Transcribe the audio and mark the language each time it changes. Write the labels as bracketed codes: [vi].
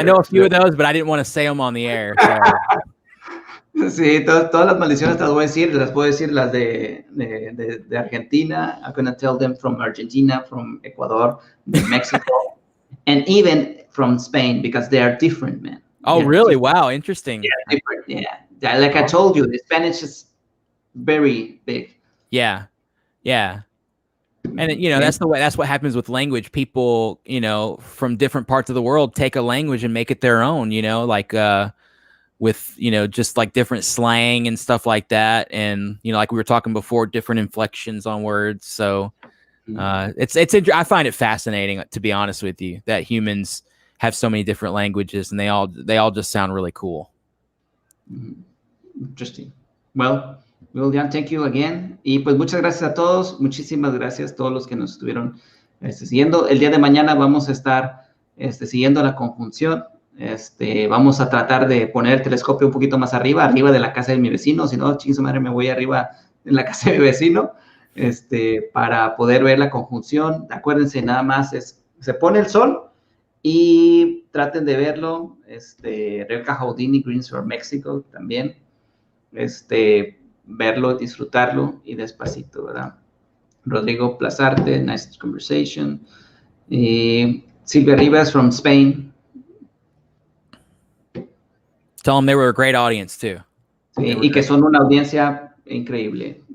[en] I know a few of those, but I didn't want to say them on the air. So. [es] Sí, todas las maldiciones te las voy a decir. Las puedo decir las de Argentina. [en] I'm going to tell them from Argentina, from Ecuador, Mexico, and even from Spain, because they are different, man. Oh, really? Wow, interesting. Yeah, different. Yeah. Like I told you, the Spanish is very big. Yeah. And that's what happens with language. People, from different parts of the world take a language and make it their own, with, just like different slang and stuff like that. And, like we were talking before, different inflections on words. So I find it fascinating, to be honest with you, that humans have so many different languages and they all just sound really cool. Interesting. Well, Jan, thank you again. [es] Y pues muchas gracias a todos. Muchísimas gracias a todos los que nos estuvieron siguiendo. El día de mañana vamos a estar siguiendo la conjunción. Vamos a tratar de poner el telescopio un poquito más arriba de la casa de mi vecino. Si no, chingue su madre, me voy arriba en la casa de mi vecino, para poder ver la conjunción. Acuérdense, nada más se pone el sol y traten de verlo. Rebecca Houdini, Greensboro, México, también. Verlo, disfrutarlo y despacito, ¿verdad? [en] Rodrigo Plazarte, nice conversation. Silvia Rivas from Spain. Tell them they were a great audience too. [es] Sí, y que son una audiencia increíble.